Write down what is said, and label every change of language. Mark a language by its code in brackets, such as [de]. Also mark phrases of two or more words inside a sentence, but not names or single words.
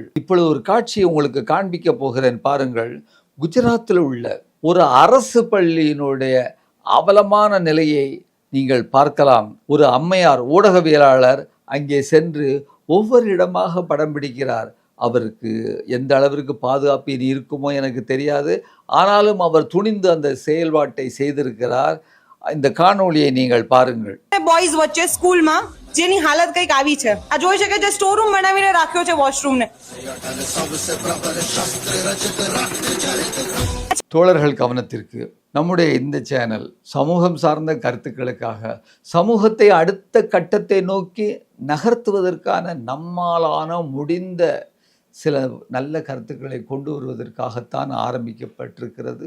[ta] இப்பொழுது ஒரு காட்சியை உங்களுக்கு காண்பிக்க போகிறேன், பாருங்கள். குஜராத்தில் உள்ள ஒரு அரசு பள்ளியினுடைய அவலமான நிலையை நீங்கள் பார்க்கலாம். ஒரு அம்மையார் ஊடகவியலாளர் அங்கே சென்று ஒவ்வொரு இடமாக படம் பிடிக்கிறார். அவருக்கு எந்த அளவிற்கு பாதுகாப்பு இனி இருக்குமோ எனக்கு தெரியாது. ஆனாலும் அவர் துணிந்து அந்த செயல்பாட்டை செய்திருக்கிறார். இந்த காணொளியை நீங்கள் பாருங்கள். [gu] બોયઝ વચ્ચે સ્કૂલમાં જેની હાલત કંઈક આવી છે. આ જોઈ શકે છે, [en] store room [gu] બનાવીને રાખ્યો છે વોશરૂમને. [ta] தோழர்கள் கவனத்திற்கு, நம்முடைய இந்த சேனல் சமூகம் சார்ந்த கருத்துக்களுக்காக, சமூகத்தை அடுத்த கட்டத்தை நோக்கி நகர்த்துவதற்கான நம்மாலான முடிந்த சில நல்ல கருத்துக்களை கொண்டு வருவதற்காகத்தான் ஆரம்பிக்கப்பட்டிருக்கிறது.